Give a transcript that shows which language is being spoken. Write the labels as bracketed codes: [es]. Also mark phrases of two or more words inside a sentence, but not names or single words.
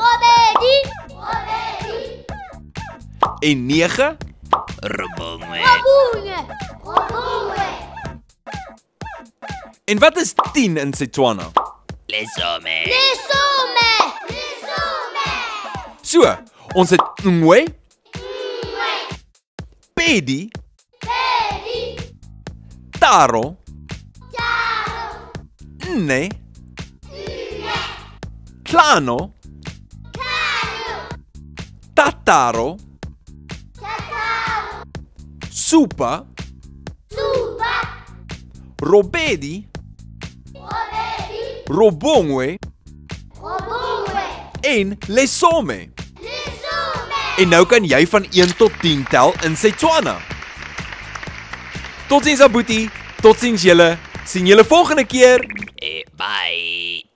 [af] En 9? Rubungwe. En wat is 10 in Setswana? Lesome. So, ons het ngwe, [tn] pedi, taro, nne, klano, tataro, supa, robedi, robongwe en lesome. [af] En nou kan jy van 1 tot 10 tel in Setswana. Totsiens Aboetie, totsiens julle. Sien julle volgende keer. Bye.